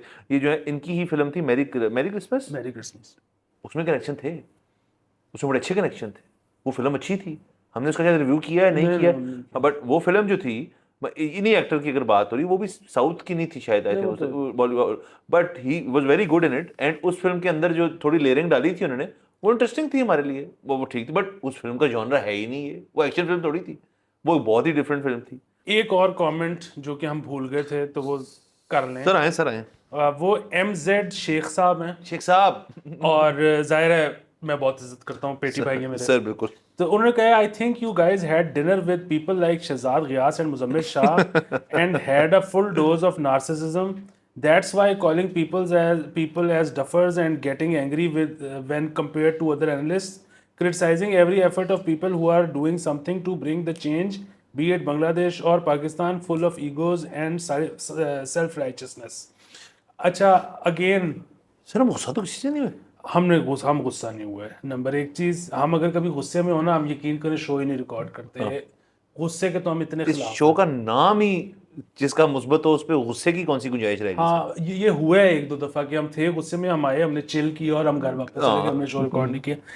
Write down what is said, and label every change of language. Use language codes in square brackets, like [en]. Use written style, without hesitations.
[ur] یہ جو ہے ان کی ہی فلم تھی میری کرسمس، اس میں کنیکشن تھے، اس میں بڑے اچھے کنیکشن تھے، وہ فلم اچھی تھی، ہم نے اس کا شاید ریویو کیا ہے نہیں کیا، بٹ وہ فلم جو تھی انہیں ایکٹر کی اگر بات ہو رہی وہ بھی ساؤتھ کی نہیں تھی شاید، [en] but he was very good in it, [ur] and اس film کے اندر جو تھوڑی لیئرنگ ڈالی تھی انہوں نے وہ انٹرسٹنگ تھی ہمارے لیے، وہ ٹھیک تھی، بٹ اس فلم کا جانرا ہے ہی نہیں ہے، وہ ایکشن فلم تھوڑی تھی، وہ بہت ہی ڈفرینٹ فلم تھی۔ ایک اور کامنٹ جو کہ ہم بھول گئے تھے تو وہ کر لیں، سر آئیں وہ ایم زیڈ شیخ صاحب ہیں، شیخ صاحب، اور ظاہر ہے میں بہت عزت کرتا ہوں، پیٹی بھائی ہیں میرے سر، بالکل۔ [en] تو انہوں نے کہا I think you guys had dinner with people like Shahzad Ghayas and Muzammil Shah and had a full dose of narcissism, that's why calling people as duffers and getting angry when compared to other analysts, criticizing every effort of people who are doing something to bring the change, be it Bangladesh or Pakistan, full of egos and self-righteousness۔ اچھا again [ur] سر ہم غصہ تو کسی سے نہیں ہوئے، ہم غصہ نہیں ہوئے۔ نمبر ایک چیز، ہم اگر کبھی غصے میں ہونا ہم یقین کریں شو ہی نہیں ریکارڈ کرتے، غصے کے تو ہم اتنے اس خلاف شو کا نام ہی جس کا مثبت ہو اس پہ غصے کی کون سی گنجائش رہے گی؟ ہاں یہ ہوا ہے ایک دو دفعہ کہ ہم تھے غصے میں، ہم آئے، ہم نے چل کیا اور ہم گھر واپس چلے گئے، ہم نے شو ریکارڈ نہیں کیا.